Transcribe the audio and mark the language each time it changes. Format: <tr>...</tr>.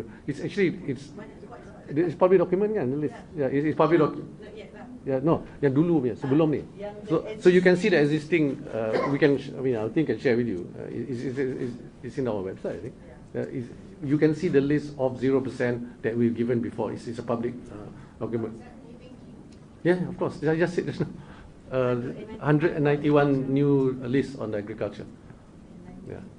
<en>It's actually it's public document kan, the list. Yeah, it's public document. Yeah, no,</en> <ms>yang dulu punya, sebelum ni.</ms> <en>So you can see the existing. I think can share with you. It's in our website, I think. You can see the list of 0% that we've given before. It's a public document. Yeah, of course. I just said just now. 191 new lists on agriculture. Yeah.</en>